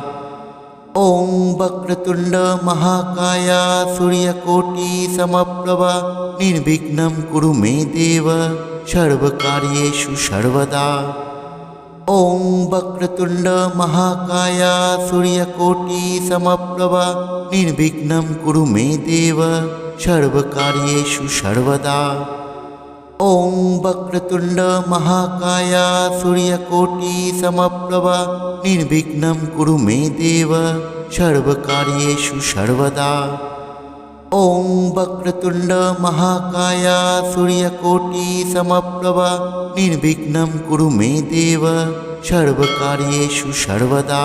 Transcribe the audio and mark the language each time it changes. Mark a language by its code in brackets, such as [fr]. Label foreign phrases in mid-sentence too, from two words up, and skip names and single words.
[sa] ওং বক্রতুণ্ড মহাকায় সূর্যকোটি সমপ্রভা নির্বিঘ্नं কুরু মে দেব সর্বকার্যেষু সর্বদা। ওং বক্রতুণ্ড মহাকায় সূর্যকোটি সমপ্রভা নির্বিঘ্नं কুরু মে দেব सर्वकार्येषु सर्वदा। ॐ वक्रतुण्ड महाकाय सूर्यकोटि समप्रभा निर्विघ्नं कुरु मे देव सर्वकार्येषु सर्वदा। ॐ वक्रतुण्ड महाकाय सूर्यकोटि समप्रभा निर्विघ्नं कुरु मे देव सर्वकार्येषु सर्वदा।